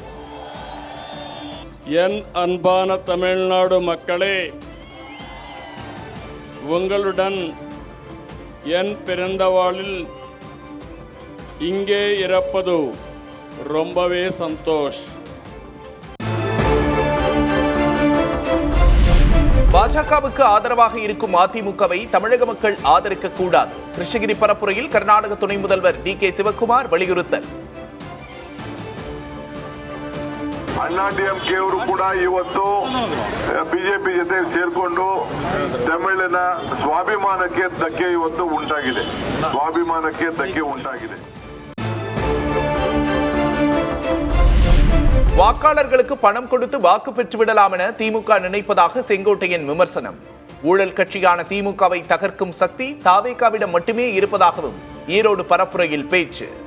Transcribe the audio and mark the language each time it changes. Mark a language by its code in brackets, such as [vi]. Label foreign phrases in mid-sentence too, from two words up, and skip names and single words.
[ta] என் அன்பான தமிழ்நாடு மக்களே, உங்களுடன் என் பிறந்த நாளில் இங்கே இருப்பது ரொம்பவே சந்தோஷ். பாஜகவுக்கு ஆதரவாக இருக்கும் அதிமுகவை தமிழக மக்கள் ஆதரிக்க கூடாது. கிருஷ்ணகிரி பரப்புரையில் கர்நாடக துணை முதல்வர் டி.கே. சிவக்குமார் வலியுறுத்தல். [kn] ಅಣ್ಣಾಡಿಎಂಕೆ ಅವರು ಕೂಡ ಇವತ್ತು ಬಿಜೆಪಿ ಜೊತೆ ಸೇರ್ಕೊಂಡು ತಮಿಳಿನ ಸ್ವಾಭಿಮಾನಕ್ಕೆ ಧಕ್ಕೆ ಇವತ್ತು ಉಂಟಾಗಿದೆ. ಸ್ವಾಭಿಮಾನಕ್ಕೆ ಧಕ್ಕೆ ಉಂಟಾಗಿದೆ. [ta] வாக்காளர்களுக்கு பணம் கொடுத்து வாக்கு பெற்றுவிடலாம் என திமுக நினைப்பதாக செங்கோட்டையன் விமர்சனம். ஊழல் கட்சியான திமுகவை தகர்க்கும் சக்தி தாவேகாவிடம் மட்டுமே இருப்பதாகவும் ஈரோடு பரப்புரையில் பேச்சு.